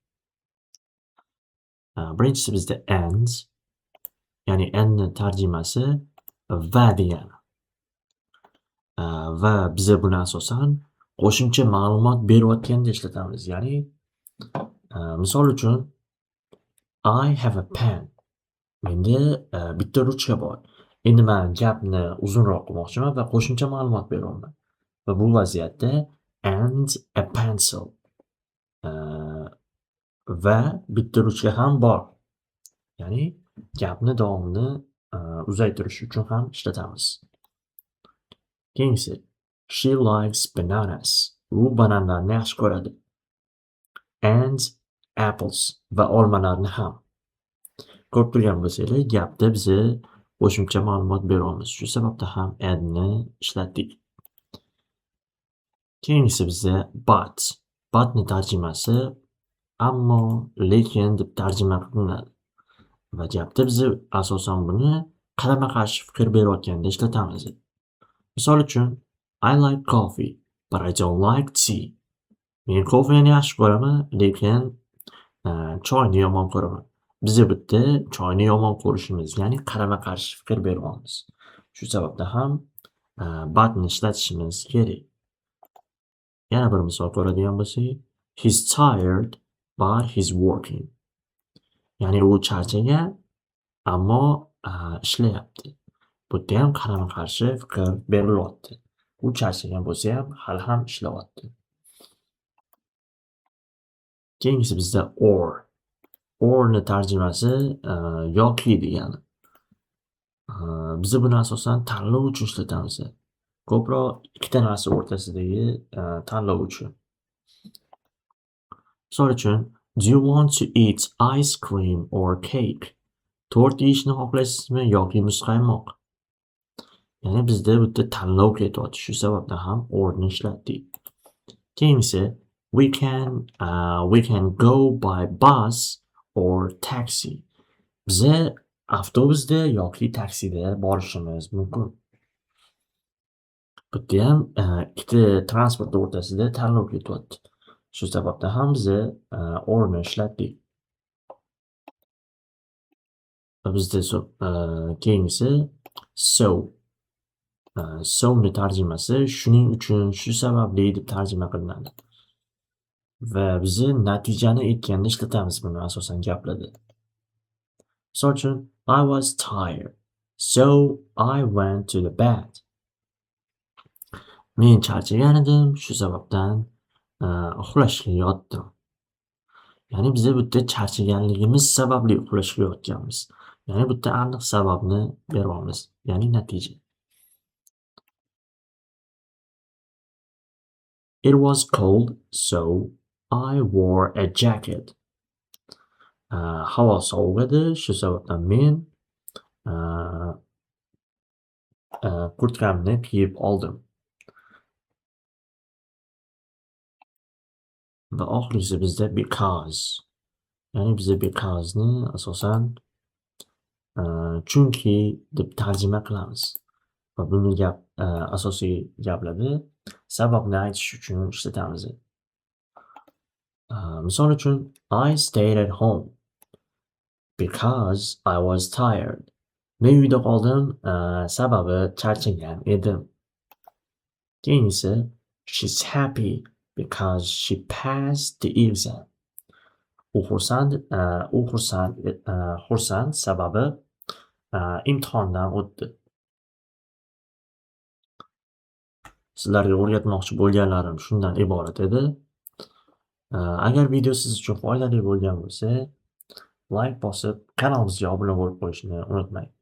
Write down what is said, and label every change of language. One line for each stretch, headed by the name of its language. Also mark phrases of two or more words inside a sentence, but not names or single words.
Uzbek: Birinchisi bizda and, ya'ni andni tarjimasi va degani. Va biza buni asosan qo'shimcha ma'lumot berayotganda ishlatamiz. Ya'ni misol uchun
English: I have a pen.
Uzbek: Menda bitta ruchka bor. Endi men gapni uzunroq qilmoqchiman va qo'shimcha ma'lumot beryapman. Va bu vaziyatda
English: and a pencil
Uzbek: va bitta ruchka ham bor. Ya'ni gapni davomini uzaytirish uchun ham ishlatamiz.
English: Keyingisi she likes bananas.
Uzbek: U bananlarni yaxshi ko'radi.
English: And apples
Uzbek: va olmalarni ham. Ko'rib turgan bo'lsanglar, gapda biza qo'shimcha ma'lumot beryapmiz. Shu sababda ham andni ishlatdik. Keyingisi bizda but. Butni tarjimasi ammo, lekin deb tarjima qilinadi. Va gapda biza asosan buni qarama-qarshi fikr berayotganda ishlatamiz. Misol uchun
English: I like coffee, but I don't like tea.
Uzbek: Men kofeni yaxshi ko'raman, lekin choyni yomon ko'raman. Biza bitta choyni yomon ko'rishimiz, ya'ni qarama-qarshi fikr beryapmiz. Shu sababda ham butni ishlatishimiz kerak. Yana bir misol ko'radigan bo'lsak,
English: he's tired but he's working.
Uzbek: Ya'ni u charchagan, ammo ishlayapti. Bu yerda ham qarama-qarshi fikr berilyapti. U charchagan bo'lsa ham hali ham ishlayapti. Keyingisi bizda or. Or'ni tarjimasi yoki degani. Biz buni asosan tanlov uchun ishlatamiz. Ko'proq ikkita narsa o'rtasidagi tanlov uchun. Misol uchun,
English: do you want to eat ice cream or cake?
Uzbek: Tort yeyishni xohlaysizmi yoki muzqaymoq? Ya'ni bizda bu yerda tanlov ketyapti. Shu sababdan ham or'ni ishlatdik.
English: Keyingisi we can go by bus or taxi.
Uzbek: Biza avtobusda yoki taksida borishimiz mumkin. Bu yerda ham ikkita transport o'rtasida tanlov ketyapti. Shu sababdan ham biza or'ni ishlatdik. Va bizda keyingisi so. So'ni tarjimasi shuning uchun, shu sababli deb tarjima qilinadi. Va biz natijani aytganda ishlatamiz buni asosan gaplarda. Misol uchun,
English: I was tired, so I went to the bed.
Uzbek: Men charchagan edim, shu sababdan uxlashga yotdim. Ya'ni biz bu yerda charchaganligimiz sababli uxlashga yotganmiz. Ya'ni bu yerda aniq sababni beryapmiz, ya'ni natija.
English: It was cold, so I wore a jacket.
Uzbek: Havo sovuq edi, shu sababdan men kurtkamni kiyib oldim. Va oxirgisi bizda because. Ya'ni biz because'ni asosan chunki deb tarjima qilamiz. Va buni asosiy gaplarda sababni aytish uchun ishlatamiz. Misol uchun,
English: I stayed at home because I was tired.
Uzbek: Men uyda qoldim, sababi charchagan edim. Keyingisi,
English: she's happy because she passed the exam.
Uzbek: U xursand sababi imtihondan o'tdi. Sizlarga o'rgatmoqchi bo'lganlarim shundan iborat edi. Agar video siz uchun foydali bo'lgan bo'lsa, like bosib, kanalimizga obuna bo'lib qo'yishni unutmang.